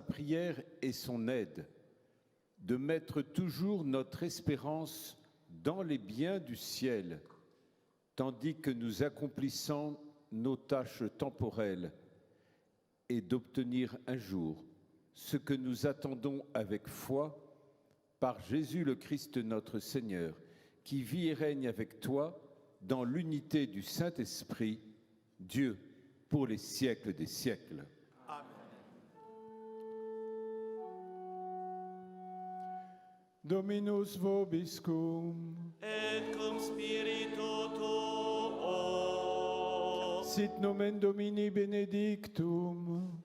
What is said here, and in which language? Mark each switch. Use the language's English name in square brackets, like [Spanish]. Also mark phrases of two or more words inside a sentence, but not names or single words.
[French] prière et son aide, de mettre toujours notre espérance dans les biens du ciel, tandis que nous accomplissons nos tâches temporelles, et d'obtenir un jour ce que nous attendons avec foi par Jésus le Christ notre Seigneur, qui vit et règne avec toi dans l'unité du Saint-Esprit, Dieu, pour les siècles des siècles. [Latin] Dominus vobiscum. Et cum spiritu tuo. Sit nomen Domini benedictum.